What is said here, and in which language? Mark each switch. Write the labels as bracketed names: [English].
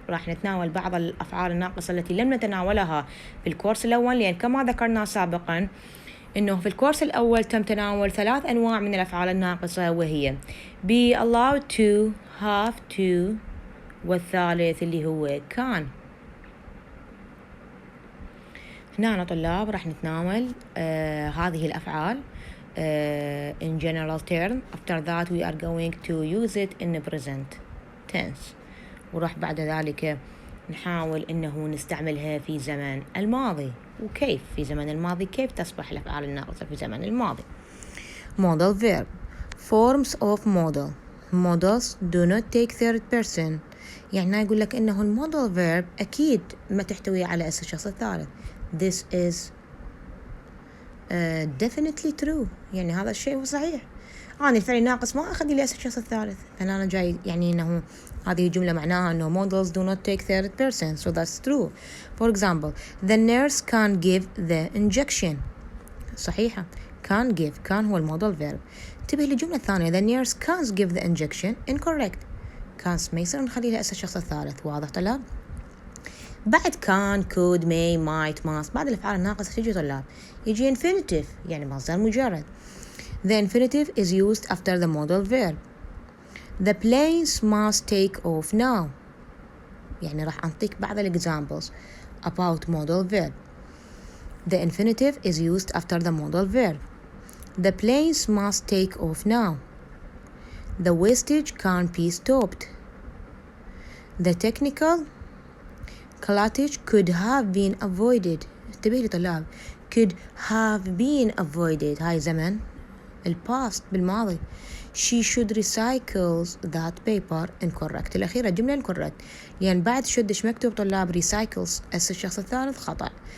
[Arabic] راح نتناول بعض الأفعال الناقصة التي لم نتناولها في الكورس الأول، لأن كما ذكرنا سابقا إنه في الكورس الأول تم تناول 3 أنواع من الأفعال الناقصة، وهي [English] be allowed to، [Arabic] have to، والثالث اللي هو كان. هنا طلاب راح نتناول هذه الأفعال [English] in general term. After that we are going to use it in the present tense، [Arabic] وراح بعد ذلك نحاول إنه نستعملها في زمن الماضي. وكيف في زمن الماضي، كيف تصبح الأفعال الناقصة في زمن الماضي. [English] modal verb forms of modal. modals do not take third person، يعني يقول لك إنه المودال فيرب أكيد ما تحتوي على اسم الشخص الثالث. this is definitely true، [Arabic] يعني هذا الشيء هو صحيح. أنا الفعل الناقص ما أخذ لي اسم الشخص الثالث، فأنا جاي يعني إنه هذه الجملة معناها إنه [English] modals do not take third person, so that's true. For example, the nurse can give the injection. [Arabic] صحيحة. كان هو المودال فيرب. انتبه للجملة الثانية [English] the nurse can't give the injection. incorrect. [Arabic] can't ما يصير نخلي لها اسم الشخص الثالث. واضح طلاب؟ بعد كان could may might must بعد الأفعال الناقصة تيجي طلاب يجي infinitive، يعني مصدر مجرد. [English] The infinitive is used after the modal verb. The planes must take off now، [Arabic] يعني راح أعطيك بعض [English] examples about modal verb. The infinitive is used after the modal verb. The planes must take off now. The wastage can't be stopped. The technical collapse could have been avoided. [Arabic] انتبه لي طلاب، [English] could have been avoided [Arabic] هاي زمن الباست بالماضي. [English] She should recycle that paper. incorrect. [Arabic] الأخيرة جملة incorrect، لأن بعد should إيش مكتوب طلاب؟ recycles، اس الشخص الثالث خطأ.